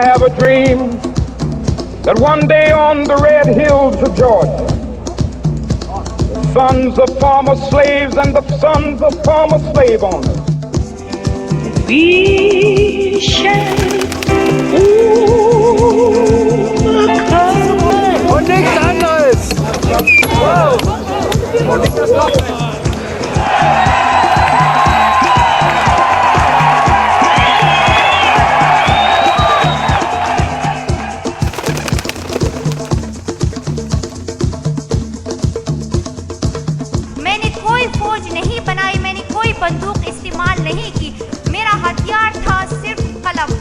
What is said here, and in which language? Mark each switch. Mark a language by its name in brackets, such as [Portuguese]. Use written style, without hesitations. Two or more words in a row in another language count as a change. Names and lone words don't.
[English] dream that one day on the red hills of Georgia, the sons of former slaves and the sons of former slave owners, we shall overcome. [German] Und nichts anderes! Wow! Und nicht das Doppel! [Hindi] मैंने कोई फौज नहीं बनाई, मैंने कोई बंदूक इस्तेमाल नहीं की, मेरा हथियार था सिर्फ कलम।